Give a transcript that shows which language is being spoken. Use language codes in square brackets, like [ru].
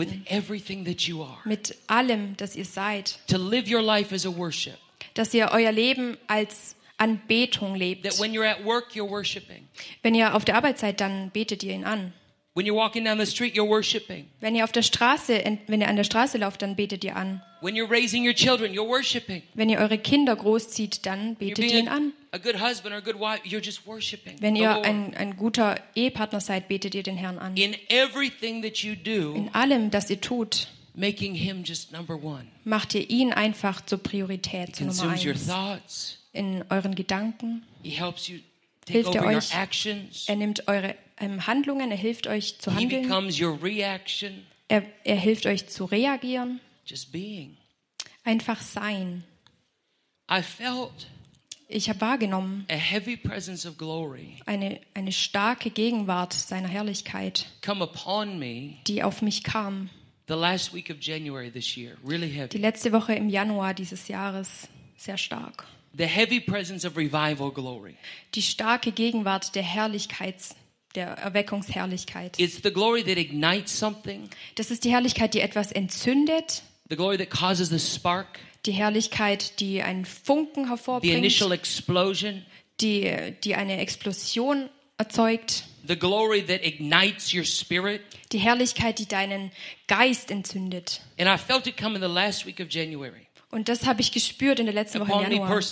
[en] With everything that you are. [de] Mit allem, das ihr seid. [en] To live your life as a worship. [de] Dass ihr euer Leben als Anbetung lebt. [en] That when you're at work, you're worshiping. [de] Wenn ihr auf der Arbeit seid, dann betet ihr ihn an. [en] When you're walking down the street, you're worshiping. [de] Wenn ihr an der Straße lauft, dann betet ihr an. [en] When you're raising your children, you're worshiping. [de] Wenn ihr eure Kinder großzieht, dann betet ihr ihn an. [en] A good husband or a good wife, you're just worshiping. [de] Wenn ihr ein guter Ehepartner seid, betet ihr den Herrn an. [en] In everything that you do, [de] in allem, das ihr tut, [en] making him just number one. [de] Macht ihr ihn einfach zur Priorität, zur Nummer 1. [en] Consumes your thoughts. [de] In euren Gedanken. [en] He helps you take over your actions. [de] Er nimmt eure Handlungen, er hilft euch zu handeln. [en] He becomes your reaction. [de] Er hilft euch zu reagieren. [en] Just being. [de] Einfach sein. [en] I felt, [de] ich habe wahrgenommen, [en] a heavy presence of glory, [de] eine starke Gegenwart seiner Herrlichkeit, [en] come upon me, [de] die auf mich kam. [en] The last week of January this year, really heavy. [de] Die letzte Woche im Januar dieses Jahres, sehr stark. [en] The heavy presence of revival glory. [de] Die starke Gegenwart der Herrlichkeits der Erweckungsherrlichkeit. [en] It's the glory that ignites something. [de] Das ist die Herrlichkeit, die etwas entzündet. [en] The glory that causes the spark. [de] Die Herrlichkeit, die einen Funken hervorbringt. [en] The initial explosion. [de] Die eine Explosion erzeugt. [en] The glory that ignites your spirit. [de] Die Herrlichkeit, die deinen Geist entzündet. [en] And I felt it come in the last week of January. [de] Und das habe ich gespürt in der letzten Woche im Januar.